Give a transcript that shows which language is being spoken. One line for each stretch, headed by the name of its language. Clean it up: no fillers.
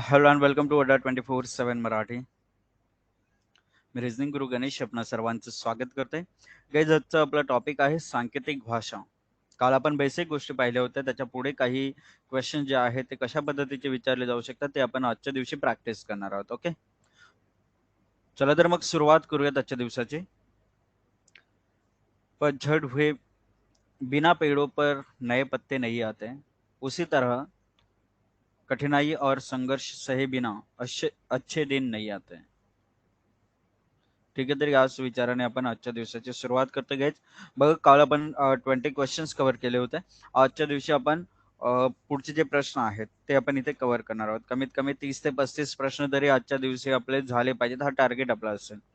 English: hello and welcome to
Marathi: अड्डा 24/7 मराठी. मी reasoning गुरु गणेश आपणा सर्वांचं स्वागत करते. गाईज, आजचा आपला टॉपिक आहे सांकेतिक भाषा. काल आपण बेसिक गोष्टी पाहिल्या होत्या, त्याच्या पुढे काही क्वेश्चन जे आहेत ते कशा पद्धतीचे विचारले जाऊ शकतात ते आपण आजच्या दिवशी प्रॅक्टिस करणार आहोत. ओके, चला तर मग सुरुवात करूयात आजच्या दिवसाची.
Hindi: पतझड़ हुए बिना पेड़ों पर नए पत्ते नहीं आते, उसी तरह कठिनाई और संघर्ष सहे बिना अच्छे अच्छे दिन नहीं आते.
Marathi: ठीक आहे, तरी याच विचाराने आपण आजच्या दिवसाची सुरुवात करतो. घ्यायच बघा, काल आपण 20 क्वेश्चन्स कव्हर केले होते. आजच्या दिवशी आपण पुढचे जे प्रश्न आहेत ते आपण इथे कव्हर करणार आहोत. कमीत कमी 30 ते 35 प्रश्न तरी आजच्या दिवशी आपले झाले पाहिजेत, हा टार्गेट आपला असेल.